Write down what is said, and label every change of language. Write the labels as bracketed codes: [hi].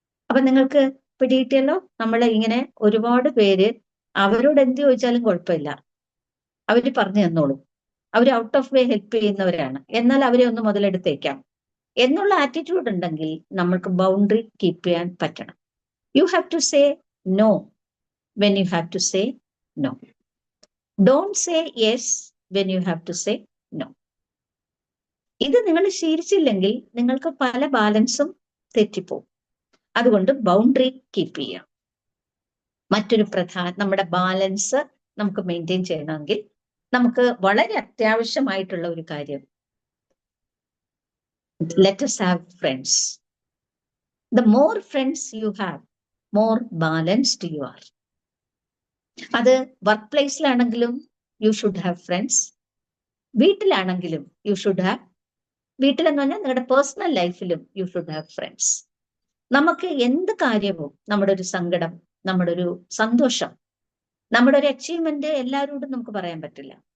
[ml] അപ്പൊ നിങ്ങൾക്ക് പിടികിട്ടിയല്ലോ. നമ്മൾ ഇങ്ങനെ ഒരുപാട് പേര് അവരോട് എന്ത് ചോദിച്ചാലും കുഴപ്പമില്ല, അവര് പറഞ്ഞു തന്നോളും, അവർ ഔട്ട് ഓഫ് വേ ഹെൽപ്പ് ചെയ്യുന്നവരാണ്, എന്നാൽ അവരെ ഒന്ന് മുതലെടുത്തേക്കാം എന്നുള്ള ആറ്റിറ്റ്യൂഡ് ഉണ്ടെങ്കിൽ നമ്മൾക്ക് ബൗണ്ടറി കീപ്പ് ചെയ്യാൻ പറ്റണം. [en] You have to say no when you have to say no. Don't say yes when you have to say no. ഇത് നിങ്ങൾ ശീലിച്ചില്ലെങ്കിൽ നിങ്ങൾക്ക് പല ബാലൻസും തെറ്റിപ്പോകും. [ml] അതുകൊണ്ട് ബൗണ്ടറി കീപ്പ് ചെയ്യാം. മറ്റൊരു നമ്മുടെ ബാലൻസ് നമുക്ക് മെയിൻറ്റെയിൻ ചെയ്യണമെങ്കിൽ നമുക്ക് വളരെ അത്യാവശ്യമായിട്ടുള്ള ഒരു കാര്യം, [en] let us have friends. The more friends you have, more balanced you are. [ml] അത് work പ്ലേസിലാണെങ്കിലും [en] you should have friends, [ml] വീട്ടിലാണെങ്കിലും [en] you should have, [ml] വീട്ടിലെന്ന് പറഞ്ഞാൽ നിങ്ങളുടെ പേഴ്സണൽ ലൈഫിലും [en] You should have friends. [ml] നമുക്ക് എന്ത് കാര്യവും, നമ്മുടെ ഒരു സങ്കടം, നമ്മുടെ ഒരു സന്തോഷം, നമ്മുടെ ഒരു അച്ചീവ്മെന്റ് എല്ലാവരോടും നമുക്ക് പറയാൻ പറ്റില്ല.